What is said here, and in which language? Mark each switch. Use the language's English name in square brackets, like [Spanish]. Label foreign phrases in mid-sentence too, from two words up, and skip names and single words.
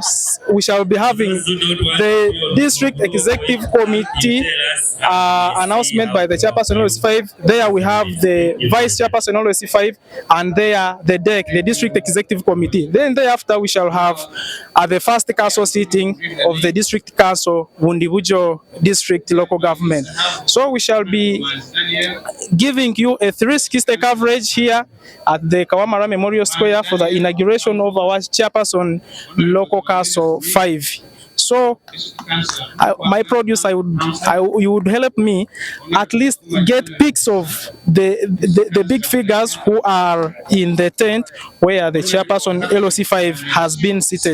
[English] We shall be having the district executive committee announcement by the chairperson LOC5. There we have the vice chairperson LOC5, and there the DEC, the district executive committee. Then thereafter we shall have the first council sitting of the district council, Bundi Bujo district local government. So we shall be giving you a 360 coverage here at the Kawamara Memorial Square for the inauguration of our chairperson local council 5. So, my producer, you would help me at least get pics of the big figures who are in the tent where the chairperson LOC5 has been seated.